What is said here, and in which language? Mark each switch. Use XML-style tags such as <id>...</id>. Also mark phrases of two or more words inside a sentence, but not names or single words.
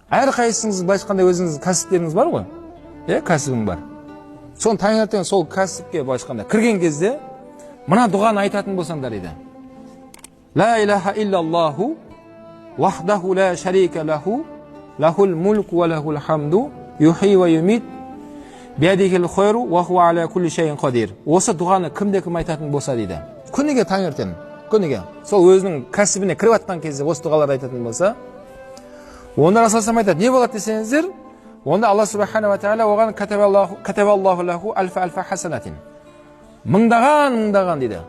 <kk>әрқайсыңыз былайша айтқанда өзіңіздің кәсіптеріңіз бар ғой, кәсібің бар. Соны таңертең сол кәсіпке былайша айтқанда кірген кезде мына дұғаны айтатын болсаңдар дейді.</kk> <ar>لا إله إلا الله وحده لا شريك له له الملك وله الحمد يحيي ويميت بيده الخير وهو على كل شيء قدير.</ar> <kk>Осы дұғаны кім айтатын болса дейді. Күніге таңертең, күніге сол өзінің кәсібіне кіріп атқан кезде осы дұғаларды айтатын болса, онда Расул айтады, не болады десеңіздер, онда Алла</kk> <ar>سبحانه وتعالى</ar> <kk>оған</kk> <ar>كتب الله له ألف حسنة.</ar> <kk>Мыңдаған дейді.</kk>